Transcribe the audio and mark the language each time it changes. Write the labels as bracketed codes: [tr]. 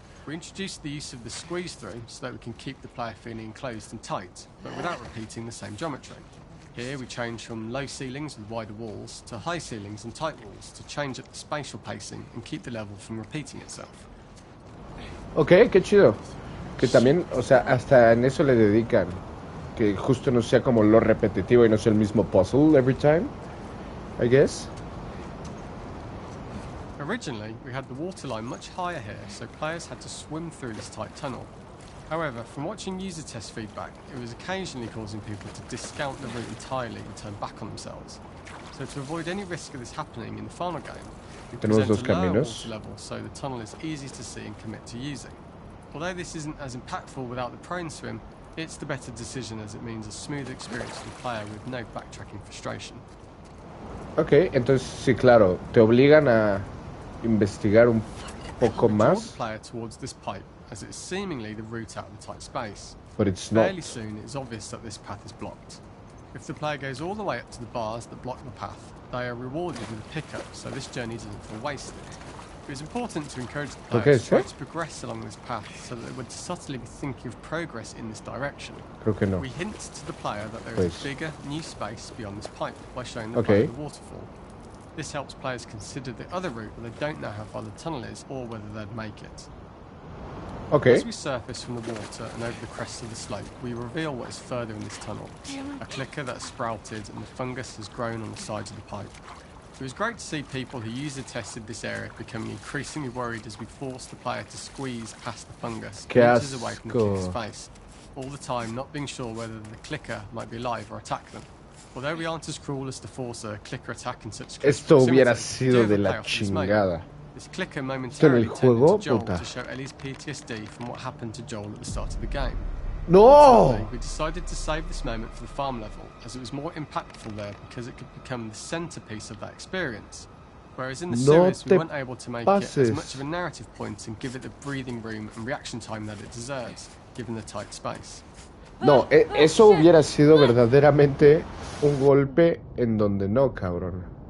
[en] We introduced the use of the squeeze through so that we can keep the player feeling enclosed and tight, but without repeating the same geometry. Here we change from low ceilings with wider walls to high ceilings and tight walls to change up the spatial pacing and keep the level from repeating itself. [es] Ok, qué chido. Que también, o sea, hasta en eso le dedican. Que justo no sea como lo repetitivo y no sea el mismo puzzle [en] every time, I guess. Originally, we had the waterline much higher here, so players had to swim through this tight tunnel. However, from watching user test feedback, it was occasionally causing people to discount the route entirely and turn back on themselves. So to avoid any risk of this happening in the final game, we present a lower water level so the tunnel is easy to see and commit to using. Although this isn't as impactful without the prone swim, it's the better decision as it means a smooth experience for the player with no backtracking frustration. [es] Ok, entonces sí, claro, te obligan a investigar un poco más. [en] The player towards this pipe, as it's seemingly the route out of the tight space. But it's not. Fairly soon, it's obvious that this path is blocked. If the player goes all the way up to the bars that block the path, they are rewarded with a pickup, so this journey doesn't feel wasted. It is important to encourage the players to progress along this path so that they would subtly be thinking of progress in this direction. [es] Creo que no. [en] We hint to the player that there is a bigger, new space beyond this pipe by showing the player the waterfall. This helps players consider the other route where they don't know how far the tunnel is or whether they'd make it. Okay. As we surface from the water and over the crest of the slope, we reveal what is further in this tunnel. A clicker that has sprouted and the fungus has grown on the sides of the pipe. It was great to see people who user tested this area becoming increasingly worried as we forced the player to squeeze past the fungus meters away from the clicker's face, all the time not being sure whether the clicker might be alive or attack them. Although we aren't as cruel as to force a clicker attack in such close [es] Esto hubiera sido de la chingada. [en] This clicker momentarily turned into Joel to show Ellie's PTSD from what happened to Joel at the start of the game. No! We decided to save this moment for the farm level, as it was more impactful there because it could become the centerpiece of that experience. Whereas in the series, we weren't able to make it as much of a narrative point and give it the breathing room and reaction time that it deserves, given the tight space. [es] No, eso hubiera sido verdaderamente un golpe en donde no, cabrón.